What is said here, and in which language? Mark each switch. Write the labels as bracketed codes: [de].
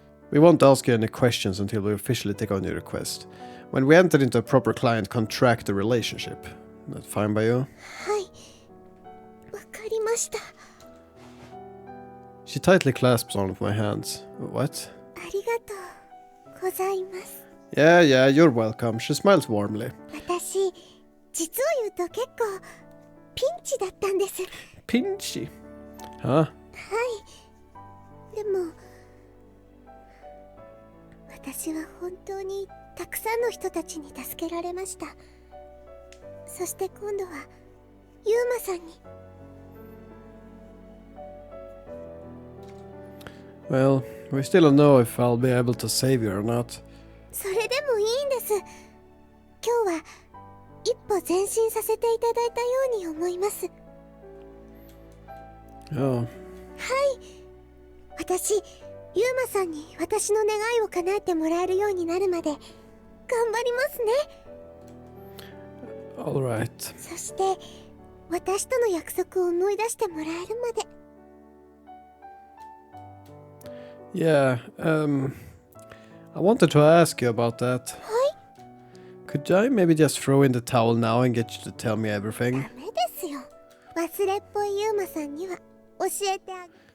[en] We won't ask you any questions until we officially take on your request. When we enter into a proper client contractor relationship. That fine by you? [ja] はい。わかりました。 [en] She tightly clasps one of my hands. What? [ja] ありがとうございます。 [en] Yeah, yeah, you're welcome. She smiles warmly. [ja] 私、実を言うと結構ピンチだったんです。 [en] Pinchy? Huh? [ja] でも私は本当にたくさんの人たちに助けられました。そして今度はユーマさんに。 [en] Well, we still don't know if I'll be able to save you or not. [ja] それでもいいんです。今日は一歩前進させていただいたように思います。 [en] Oh. [ja] 私、ユーマさんに私の願いを叶えてもらえるようになるまで頑張りますね。 [en] Alright. [ja] そして私との約束を思い出してもらえるまで。 [en] Yeah, I wanted to ask you about that. Could I maybe just throw in the towel now and get you to tell me everything? [ja] ダメですよ。忘れっぽいユーマさんには教えてあげ。